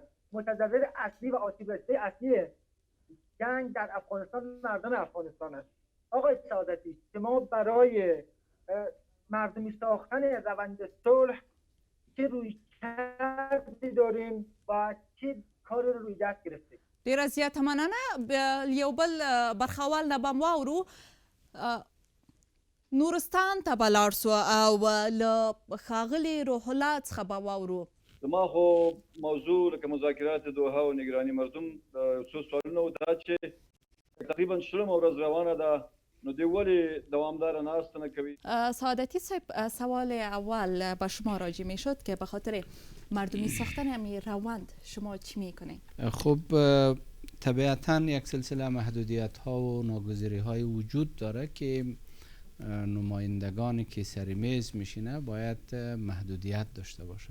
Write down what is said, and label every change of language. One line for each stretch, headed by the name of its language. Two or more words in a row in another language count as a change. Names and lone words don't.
Persian: متضرر اصلی و آسیب رسیده اصلی جنگ در افغانستان مردم افغانستان است. آقای سعادتی، شما برای مردمی ساختن روند صلح چه رویکردی دارین و چه کار روی دست گرفتید؟
Pashto: ډیره زیاته مننه. یو بل برخوال نه بم واورو. نورستان ته به لاړ سو او له ښاغلي روح الله څخه به واورو. زما خو موضوع لکه
Persian: مذاکرات دوحه
Pashto: او
Persian: نگرانی مردم
Pashto: څو سوالونه و دا چې تقریبا شلمه ورځ روانه ده، نو دوی ولې دوامداره ناسته نه کوي؟
Persian: سعادتی صاحب، سوال اول به شما راجع می شد که به خاطر مردمی ساختن همین روند شما چی میکنید؟ خب طبیعتا یک سلسله محدودیت ها و ناگزیری های وجود داره که نمایندگانی که سر میز میشینه باید محدودیت داشته باشه.